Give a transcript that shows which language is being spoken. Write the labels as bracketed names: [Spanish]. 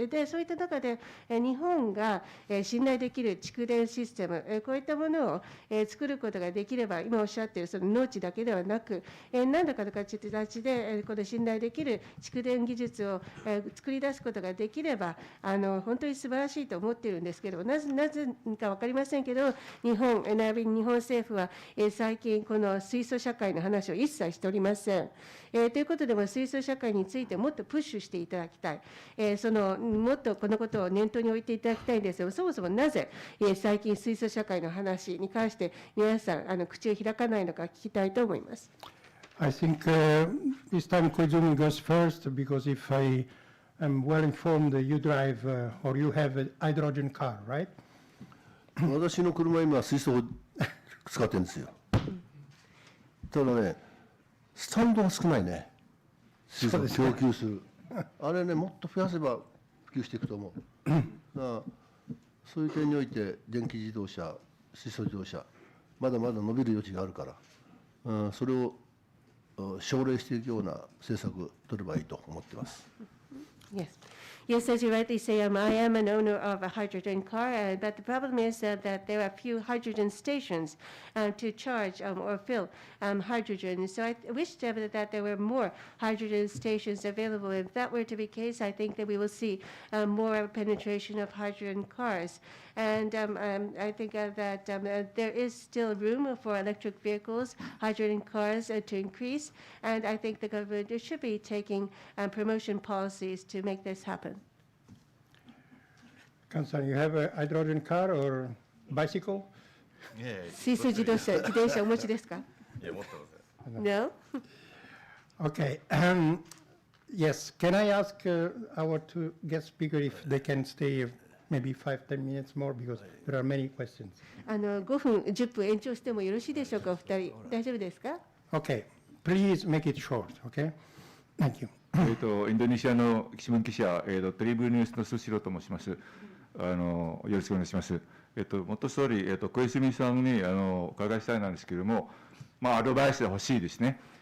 [Japanese] で、そういった中で日本が信頼できる蓄電システム、こういったものを作ることができれば、今おっしゃっているその農地だけではなく、何らかの形でこの信頼できる蓄電技術を作り出すことができれば、本当に素晴らしいと思っているんですけれども、なぜか分かりませんけど、日本政府は最近この水素社会の話を一切しておりません。ということでも水素社会についてもっとプッシュしていただきたい、もっとこのことを念頭に置いていただきたいんですが、そもそもなぜ最近水素社会の話に関して皆さん口を開かないのか聞きたいと思います。 [English] I think this time Koizumi goes first, because if I am well informed, you drive or you have a hydrogen car, right? [Japanese] 私の車は今水素を使ってるんですよ。ただね、スタンドが少ないね。水素を供給する。あれね、もっと増やせば普及していくと思う。だからそういう点において電気自動車、水素自動車、まだまだ伸びる余地があるから、それを奨励していくような政策を取ればいいと思っています。 [English] Yes. Yes, as you rightly say, I am an owner of a hydrogen car, but the problem is that there are few hydrogen stations to charge or fill hydrogen. So I wish that there were more hydrogen stations available. If that were to be the case, I think that we will see more penetration of hydrogen cars. And I think that there is still room for electric vehicles, hydrogen cars to increase. And I think the government should be taking promotion policies to make this happen. Kansan, you have a hydrogen car or bicycle? [Japanese] 水素自動車、自転車お持ちですか？いや、持ってません。 [English] No? Okay. Yes. Can I ask our two guest speakers if they can stay maybe 5-10 minutes more because there are many questions. [Japanese] 5分、10分延長してもよろしいでしょうか、お二人。大丈夫ですか？ [English] Okay. Please make it short. Okay. Thank you. [Japanese] インドネシアの新聞記者、トリブルニュースのスシローと申します。よろしくお願いします。元総理、小泉さんにお伺いしたいなんですけれども、アドバイスが欲しいですね。